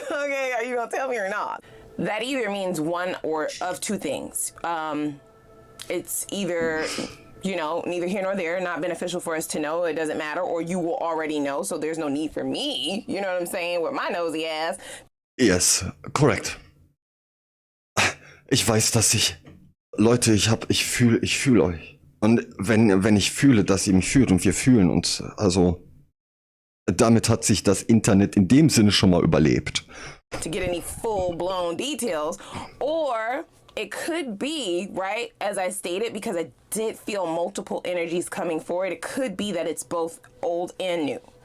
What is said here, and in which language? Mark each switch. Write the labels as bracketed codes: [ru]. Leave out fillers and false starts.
[en] Okay, are you gonna tell me or not? That either means one or of two things. It's either, you know, neither here nor there, not beneficial for us to know, it doesn't matter, or you will already know, so there's no need for me, you know what I'm saying, with my nosy ass. Yes, correct. [de] Ich weiß, dass Leute, ich fühle euch. Und wenn ich fühle, dass ihr mich fühlt und wir fühlen uns, also, damit hat sich das Internet in dem Sinne schon mal überlebt. [en] To get any full-blown details, or it could be, right, as I stated, because I did feel multiple energies coming forward, it could be that it's both old and new.